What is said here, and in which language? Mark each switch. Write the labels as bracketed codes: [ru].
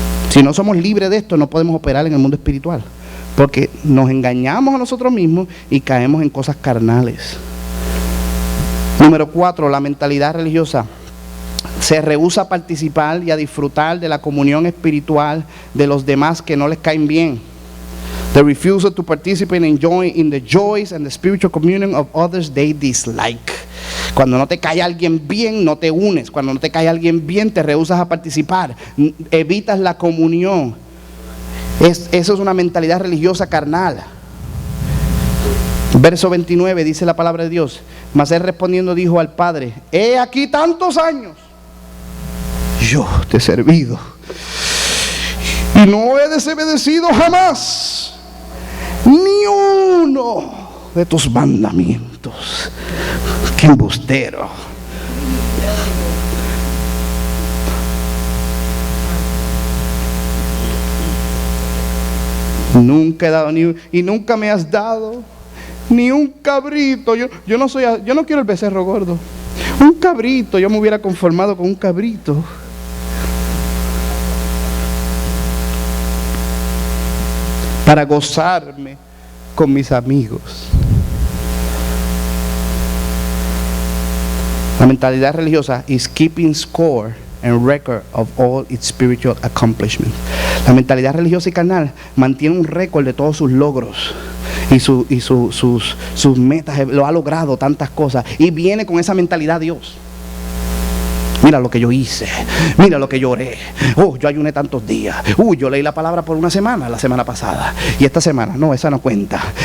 [es] Si no somos libres de esto, no podemos operar en el mundo espiritual, porque nos engañamos a nosotros mismos y caemos en cosas carnales. Número 4, la mentalidad religiosa se rehúsa a participar y a disfrutar de la comunión espiritual de los demás que no les caen bien. [en] The refusal to participate and enjoy in the joys and the spiritual communion of others they dislike. [es] Cuando no te cae alguien bien, no te unes. Cuando no te cae alguien bien, te rehusas a participar. Evitas la comunión. Eso es una mentalidad religiosa carnal. Verso 29 dice la palabra de Dios. Mas él respondiendo dijo al padre, he aquí tantos años yo te he servido y no he desobedecido jamás ni uno de tus mandamientos. ¡Qué embustero! Nunca he dado y nunca me has dado ni un cabrito. Yo no quiero el becerro gordo. Un cabrito, yo me hubiera conformado con un cabrito. para gozarme con mis amigos. La mentalidad religiosa [en] is keeping score and record of all its spiritual accomplishments. [es] La mentalidad religiosa y carnal mantiene un récord de todos sus logros y sus metas. Lo ha logrado tantas cosas y viene con esa mentalidad a Dios. Mira lo que yo hice, mira lo que yo oré. Yo ayuné tantos días. Yo leí la palabra por una semana, la semana pasada. Y esta semana, no, esa no cuenta.